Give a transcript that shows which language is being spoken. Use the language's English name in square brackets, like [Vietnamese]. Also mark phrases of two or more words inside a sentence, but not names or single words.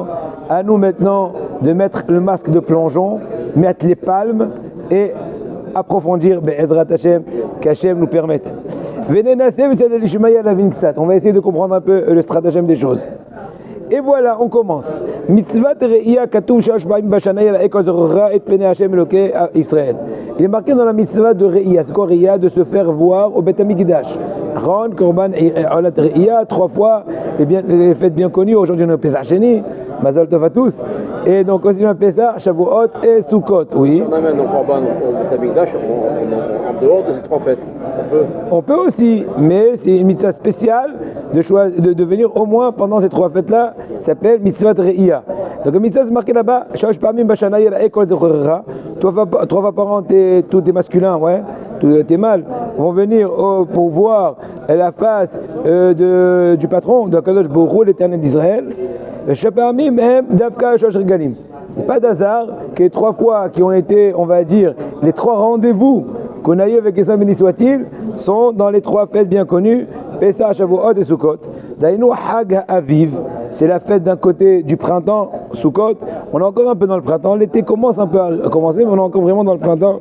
[French] À nous maintenant de mettre le masque de plongeon, mettre les palmes et approfondir [Hebrew] בעזרת השם, [French] qu'Hachem nous permette. On va essayer de comprendre un peu le stratagème des choses. Et voilà, on commence. [Hebrew] מצוות ראייה כתוב שלוש פעמים בשנה יראה זכורך את פני השם אלוקי ישראל. [French] Il est marqué dans la mitzvah de re'iyah. C'est quoi re'iyah? De se faire voir au Beth Hamikdash. Ron, Korban, [Hebrew] עולת ראייה, [French] 3 fois, les fêtes bien connues. Aujourd'hui, on est au [Hebrew] פסח שני, מזל טוב [French] à tous. Et donc aussi bien Pesach, Shavuot et Sukkot. Oui. On amène nos Korban au Beth Hamikdash en dehors de ces 3 fêtes. On peut aussi, mais c'est une mitzvah spéciale de venir au moins pendant ces 3 fêtes-là. Ça s'appelle [Hebrew] מצוות ראייה. [French] Donc la mitzvah c'est marqué là-bas, [Hebrew] שלוש פעמים בשנה יראה כל זכורך. [French] 3 fois par an, tous tes masculins, ouais, tous tes mâles vont venir pour voir la face du patron, de [Hebrew] קדוש ברוך הוא, [French] l'Éternel d'Israël. [Hebrew] שפעמים הם דווקא שלוש רגלים. [French] Pas d'hasard que les 3 fois qui ont été, on va dire, les 3 rendez-vous qu'on a eu avec les béni soit-il, sont dans les 3 fêtes bien connues, Pesach, Shavuot et Sukkot. [Hebrew] דיינו חג אביב, [French] c'est la fête d'un côté du printemps, Sukkot. On est encore un peu dans le printemps, l'été commence un peu à commencer, mais on est encore vraiment dans le printemps.